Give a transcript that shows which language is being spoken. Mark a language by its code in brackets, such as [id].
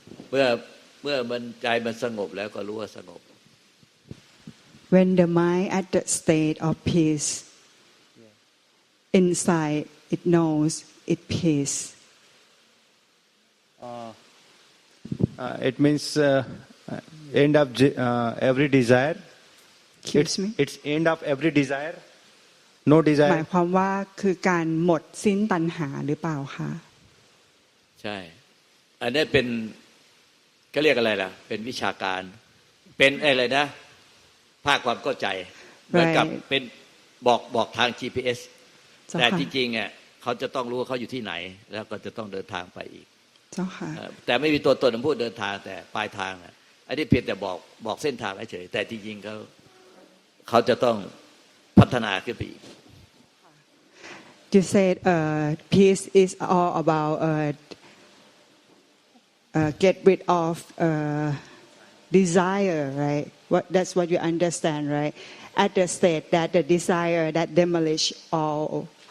[th] เมื่อมันใจมันสงบแล้วก็รู้ว่าสงบ [en] When the mind at the state of peace inside it knows it peace it means end of every desire. It's end of every desire. No desire. [th] หมายความว่าคือการหมดสิ้นตัณหาหรือเปล่าคะ ใช่อันนี้เป็นก็เรียกอะไรล่ะเป็นวิชาการเป็นอะไรนะภาคความเข้าใจเหมือนกับเป็นบอกทาง GPS แต่จริงๆอ่ะเขาจะต้องรู้ว่าเขาอยู่ที่ไหนแล้วก็จะต้องเดินทางไปอีก เจ้าค่ะ แต่ไม่มีตัวตนพูดเดินทางแต่ปลายทางอ่ะอันนี้เพียงแต่บอกเส้นทางเฉยแต่จริงๆเขาจะต้องพัฒนาขึ้นไปอีก [en] You said peace is all about get rid of desire, right? That's what you understand, right? At the state that the desire that demolish all.